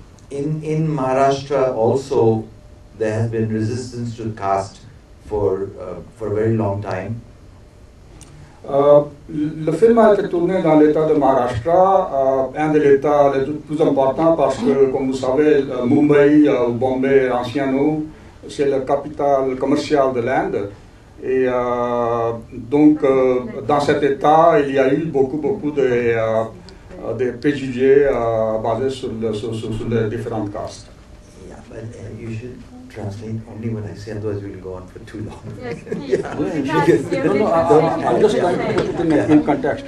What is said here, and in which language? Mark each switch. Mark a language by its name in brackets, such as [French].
[English] In Maharashtra also, there has been resistance to caste for a very long time. [French] Le film a été tourné dans l'état de Maharashtra, un des états les plus importants parce que, comme vous savez, Mumbai ou Bombay, ancien nom, c'est la capitale commerciale de l'Inde. Et donc, dans cet état, il y a eu beaucoup de préjugés basés sur les différentes castes. [English] Yeah, but you should translate only what I say, otherwise we'll go on for too long. Yes, I'm just trying to put it in context.